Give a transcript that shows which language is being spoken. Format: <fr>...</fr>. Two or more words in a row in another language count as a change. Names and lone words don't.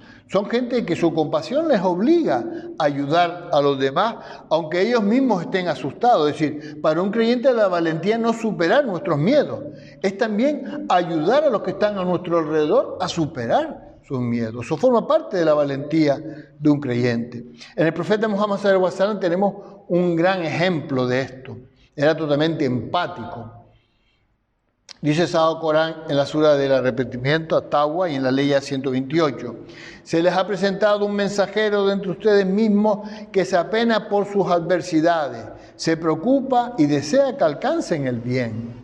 <es>Son gente que su compasión les obliga a ayudar a los demás, aunque ellos mismos estén asustados. Es decir, para un creyente la valentía no es superar nuestros miedos, es también ayudar a los que están a nuestro alrededor a superar sus miedos. Eso forma parte de la valentía de un creyente. En el profeta Muhammad</es> <ar>صلى الله عليه وسلم</ar> <es>tenemos un gran ejemplo de esto. Era totalmente empático. Dice el Sagrado Corán en la Sura del Arrepentimiento, At-Tawba, y en la ley 128. Se les ha presentado un mensajero de entre ustedes mismos que se apena por sus adversidades, se preocupa y desea que alcancen el bien.</es>